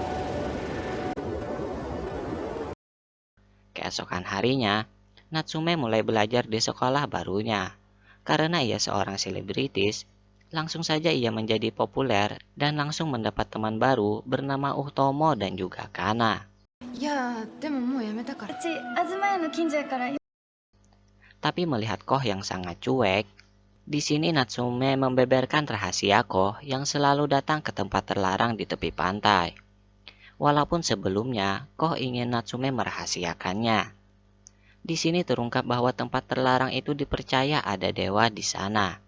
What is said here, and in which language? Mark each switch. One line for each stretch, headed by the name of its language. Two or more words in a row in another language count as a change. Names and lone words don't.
Indonesian: Keesokan harinya, Natsume mulai belajar di sekolah barunya. Karena ia seorang selebritis, langsung saja ia menjadi populer dan langsung mendapat teman baru bernama Utomo dan juga Kana.
Japanese: いやでももうやめたから。うち東屋の近所やから。
Indonesian: Tapi melihat Koh yang sangat cuek, di sini Natsume membeberkan rahasia Koh yang selalu datang ke tempat terlarang di tepi pantai. Walaupun sebelumnya Koh ingin Natsume merahasiakannya. Di sini terungkap bahwa tempat terlarang itu dipercaya ada dewa di sana.